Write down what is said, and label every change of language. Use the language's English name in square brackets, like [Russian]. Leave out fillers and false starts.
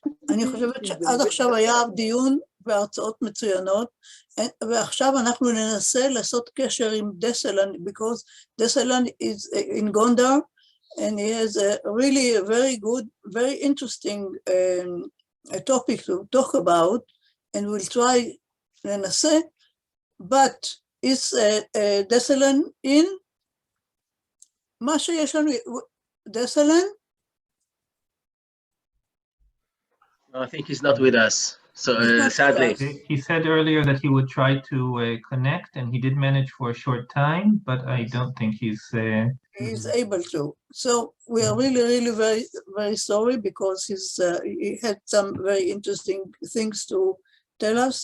[Hebrew] אני חושבת שעד עכשיו היה דיון והרצאות מצוינות, ועכשיו אנחנו ננסה לעשות קשר עם דסלן, [English] because Desalan is in Gondar, and he has a really very good, very interesting topic to talk about, and we'll try ננסה, but is Desalan in? [Hebrew] מה שיש לנו, Desalan? [English] No, I think he's not with us. So sadly, he said earlier that he would try to connect, and he did manage for a short time, but I don't think he's able to. So we are really, really very, very sorry, because he had some very interesting things to tell us.